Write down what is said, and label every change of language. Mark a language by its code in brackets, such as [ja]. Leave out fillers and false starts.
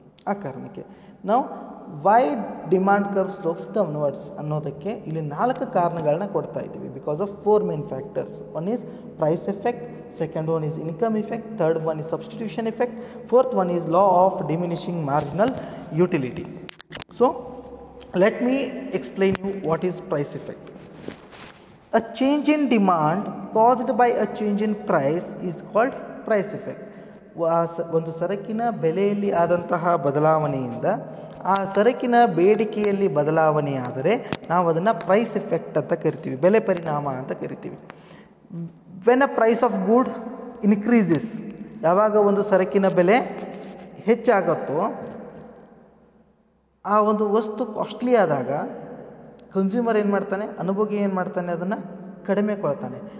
[kn] ಆ ಕಾರಣಕ್ಕೆ ನಾವು [en] why demand curve slopes downwards [kn] ಅನ್ನೋದಕ್ಕೆ ಇಲ್ಲಿ 4 ಕಾರಣಗಳನ್ನ ಕೊಡ್ತಾ ಇದ್ದೀವಿ. [en] Because of 4 main factors. One is price effect, second one is income effect, third one is substitution effect, fourth one is law of diminishing marginal utility. So let me explain you what is price effect. A change in demand caused by a change in price is called price effect. [kn] ಒಂದು ಸರಕಿನ ಬೆಲೆಯಲ್ಲಿ ಆದಂತಹ ಬದಲಾವಣೆಯಿಂದ ಆ ಸರಕಿನ ಬೇಡಿಕೆಯಲ್ಲಿ ಬದಲಾವಣೆ ಆದರೆ ನಾವು ಅದನ್ನು ಪ್ರೈಸ್ ಎಫೆಕ್ಟ್ ಅಂತ ಕರಿತೀವಿ, ಬೆಲೆ ಪರಿಣಾಮ ಅಂತ ಕರಿತೀವಿ. [en] when a price of good increases, [kn] ಯಾವಾಗ ಒಂದು ಸರಕಿನ ಬೆಲೆ ಹೆಚ್ಚಾಗುತ್ತೋ ಆ ಒಂದು ವಸ್ತು ಕಾಸ್ಟ್ಲಿ ಆದಾಗ ಕನ್ಸ್ಯೂಮರ್ ಏನು ಮಾಡ್ತಾನೆ, ಅನುಭೋಗಿ ಏನು ಮಾಡ್ತಾನೆ, ಅದನ್ನು ಕಡಿಮೆ ಕೊಳ್ತಾನೆ.